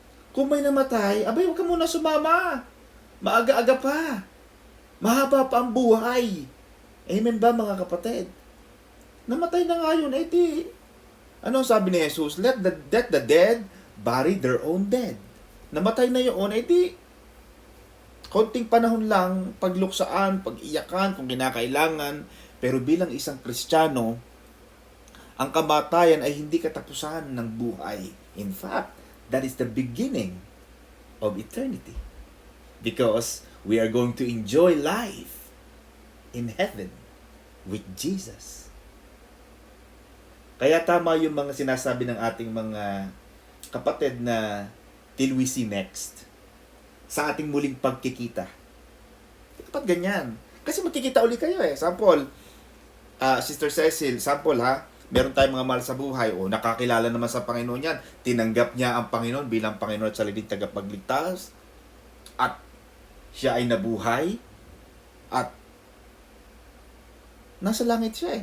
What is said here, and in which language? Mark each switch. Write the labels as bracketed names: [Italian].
[Filipino] Kung may namatay, abay, huwag ka muna sumama. Maaga-aga pa. Mahaba pa ang buhay. Amen ba, mga kapatid? Namatay na nga yun, ano sabi ni Jesus? [English] Let the dead bury their own dead. [Filipino] Namatay na yun, [English] Konting panahon lang, pagluksaan, pag-iyakan kung kinakailangan, pero bilang isang Kristiyano, ang kamatayan ay hindi katapusan ng buhay. In fact, that is the beginning of eternity. Because we are going to enjoy life in heaven with Jesus. [Filipino] Kaya tama yung mga sinasabi ng ating mga kapatid na [English] till we see next. [Filipino] Sa ating muling pagkikita. Dapat ganyan. Kasi magkikita uli kayo eh. Sample, Sister Cecil, sample ha, meron tayong mga mahal sa buhay, o nakakilala naman sa Panginoon yan, tinanggap niya ang Panginoon bilang Panginoon at sariling tagapagligtas, at siya ay nabuhay, at nasa langit siya eh.